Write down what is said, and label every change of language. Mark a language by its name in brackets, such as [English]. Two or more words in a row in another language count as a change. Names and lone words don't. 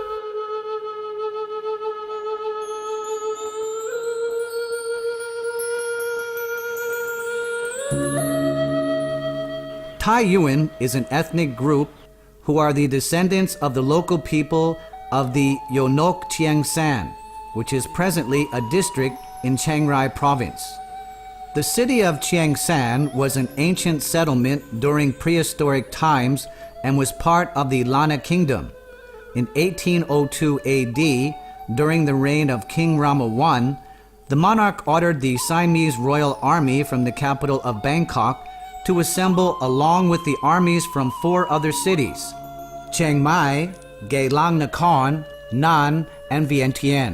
[English] Tai Yuan is an ethnic group who are the descendants of the local people of the JOK Tai, which is presently a district in Chiang Rai province. The city of Chiang San was an ancient settlement during prehistoric times and was part of the Lana Kingdom. In 1802 AD, during the reign of King Rama I, the monarch ordered the Siamese royal army from the capital of Bangkok to assemble along with the armies from four other cities: Chiang Mai, Geylang Nakhon, Nan, and Vientiane.